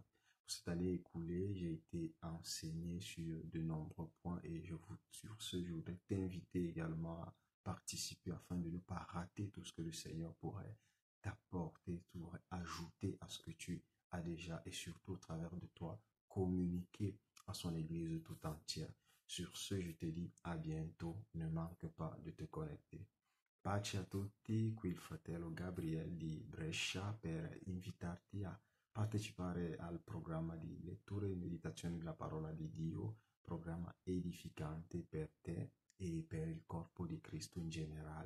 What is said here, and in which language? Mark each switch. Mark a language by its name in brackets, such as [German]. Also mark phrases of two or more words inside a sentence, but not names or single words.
[French] Pour cette année écoulée, j'ai été enseigné sur de nombreux points et sur ce, je voudrais t'inviter également à participer afin de ne pas rater tout ce que le Seigneur pourrait t'apporter, pourrait ajouter à ce que tu as déjà et surtout au travers de toi, communiquer à son Église tout entière. Sur ce, je te dis à bientôt, ne manque pas de te connecter. [Italian] Pace a tutti, qui il fratello Gabriel di Brescia per invitarti a partecipare al programma di lettura e meditazione della parola di Dio, programma edificante per te e per il corpo di Cristo in generale.